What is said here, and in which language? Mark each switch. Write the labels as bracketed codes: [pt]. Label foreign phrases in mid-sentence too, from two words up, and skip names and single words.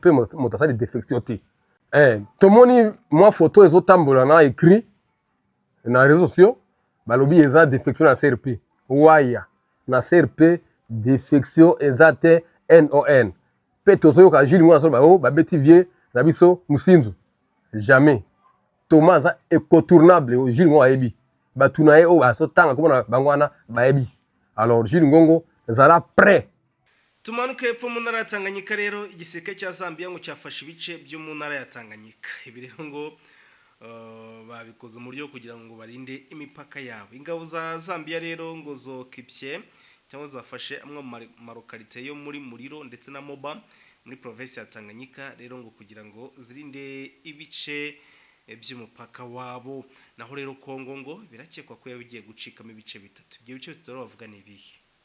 [ln] moto asali défection te tomoni mwa photo ezotambola na écrit na [fr] réseaux sociaux [ln] balobi eza défection na CRP waya na CRP défection eza te NON pe tozoyoka Jules Ngongo asolo bao babeti vie na biso musinzu jamais Thomas aza incontournable Jules Ngongo ayebi batu na ye oyo azotanga komona bango wana bayebi alors Jules Ngongo zala prêt. [rn] Tumanuke hepfo mu ntara ya Tanganyika rero igisirikare cya Zambia ngo cyafashe ibice byo mu ntara ya Tanganyika ibi rero ngo babikoze mu buryo kugira ngo barinde imipaka yabo ingabo za Zambia rero ngo zokipye cyangwa zafashe amwe mu marokalite yo muri Muriro ndetse na Moba muri province ya Tanganyika rero ngo kugira ngo zirinde ibice by'umupaka wabo naho rero Kongo ngo birakekwa ko yabigiye gucikamo ibice bitatu ibyo bice bitatu bavuga ni ibihe